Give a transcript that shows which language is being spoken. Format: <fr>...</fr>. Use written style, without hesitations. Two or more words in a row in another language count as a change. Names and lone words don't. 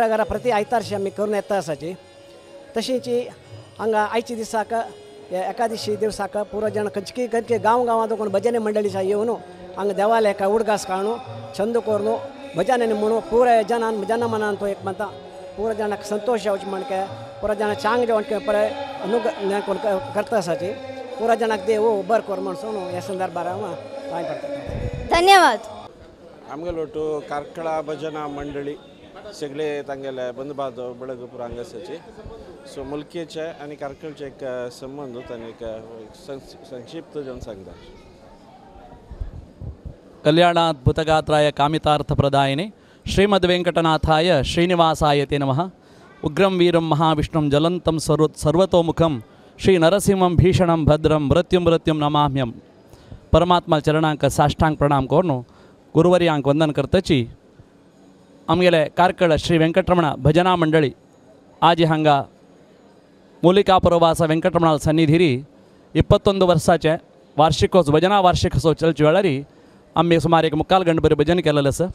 <kok>घरा प्रति आयतारशी आमी करून येता आसाची तशीच हांगा आयच्या दिसाक एकादशी दिवसाक पुरो जण खंयची खंयची गांव गांवांत कोण भजने मंडळीचा येवन हांगा देवालयाक उडगास काणू छंद करून भजनांनी म्हणून पुराय जनमनान तो एक म्हणटा पुरो जाणांक संतोष येवचे म्हणके पुरो जाणां चांग जेवण पळय अनुग्रह कोण करता आसाची पुरो जाणांक देव बरें कर म्हणून ह्या संदर्भार हांव पांय पडटा. धन्यवाद. आमगेलो टू कार्कळा भजना मंडळी सगळे तांगेले बंधू बांधव बेळग पुरो हांगा आसाचे सो मुल्केचे आनी कार्कळचे एक संबंद तांणी एक संक्षिप्त जावन सांगता.</kok> <sa>कल्याणाद्भुतगात्राय कामितार्थप्रदायिने श्रीमद्वेंकटनाथाय श्रीनिवासाय ते नमः. उग्रं वीरं महाविष्णुं ज्वलन्तं सर्वतोमुखं श्रीनरसिंहं भीषणं भद्रं मृत्युं नमाम्यं.</sa> <kok>परमात्मा चरणांक साष्टांग प्रणाम करून गुरुवर्यांक वंदन करतची आमगेले कार्कळ श्री वेंकटरमण भजना मंडळी आज हांगा मूलिकापुरवास वेंकटरमणाल सन्निधिरी 21 वर्साचे वार्षिकोत्सव भजना वार्षिकोत्सव चलचे वेळारी आम्ही सुमार एक मुक्काल गंट बरें भजन केलेलें आसा.</kok>